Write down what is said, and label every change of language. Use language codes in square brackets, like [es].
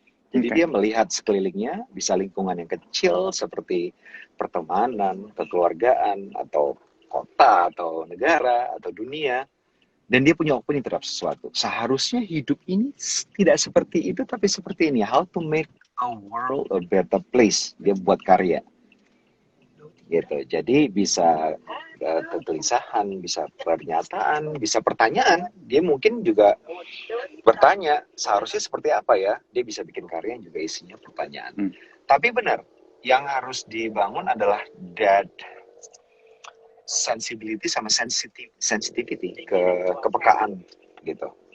[id] Jadi dia melihat sekelilingnya, bisa lingkungan yang kecil seperti pertemanan, kekeluargaan, atau kota, atau negara, atau dunia. Dan dia punya opini terhadap sesuatu. Seharusnya hidup ini tidak seperti itu, tapi seperti ini. [en] How to make a world a better place. [id] Dia buat karya. Gitu. Jadi bisa kegelisahan, bisa pernyataan, bisa pertanyaan. Dia mungkin juga bertanya, seharusnya seperti apa ya? Dia bisa bikin karya yang juga isinya pertanyaan. Tapi benar, yang harus dibangun adalah [en] that sensibility [id] sama [en] sensitivity, [id] kepekaan gitu.